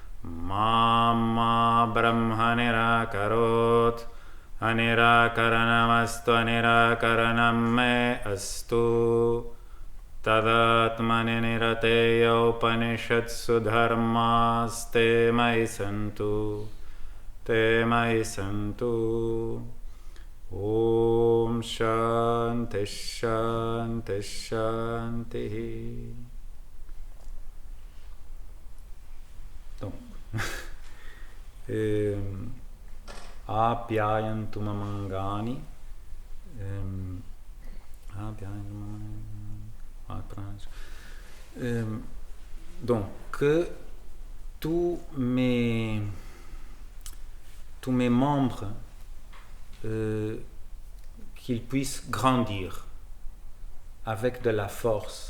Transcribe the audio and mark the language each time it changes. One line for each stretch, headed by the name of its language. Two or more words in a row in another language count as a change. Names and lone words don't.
Sanskrit: मा ब्रह्म निराकरोत् अनिराकरणमस्तु अनिराकरणं मे अस्तु तदात्मनि निरते य उपनिषत्सु धर्मास्ते मयि सन्तु ते मयि सन्तु. ॐ शान्तिः शान्तिः शान्तिः. Donc, आप्यायन्तु ममाङ्गानि.
French: Donc, que tous mes membres qu'ils puissent grandir avec de la force.